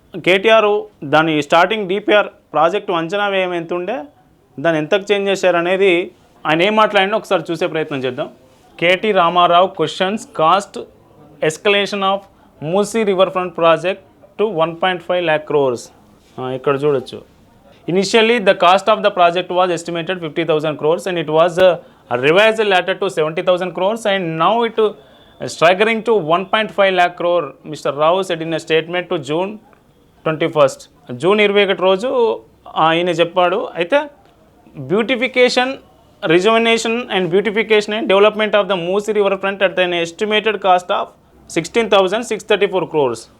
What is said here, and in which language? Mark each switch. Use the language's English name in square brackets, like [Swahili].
[Telugu] కేటీఆర్ దాని starting DPR project అంచనా వ్యయం ఎంత ఉండే, దాన్ని ఎంతకు చేంజ్ చేశారనేది ఆయన ఏం మాట్లాడినా ఒకసారి చూసే ప్రయత్నం చేద్దాం. [English] KT Rama Rao questions cost escalation of Musi river front project to 1.5 lakh crores. [Telugu] ఇక్కడ చూడొచ్చు. [English] Initially, the cost of the project was estimated 50,000 crores and it was revised later to 70,000 crores and now it staggering to 1.5 lakh crore, Mr. Rao said in a statement to June 21st. [Telugu] June 21 రోజు ఆయన చెప్పాడు. [English] అయితే beautification, rejuvenation and beautification and development of the Musi river front at an estimated cost of 16,634 crores.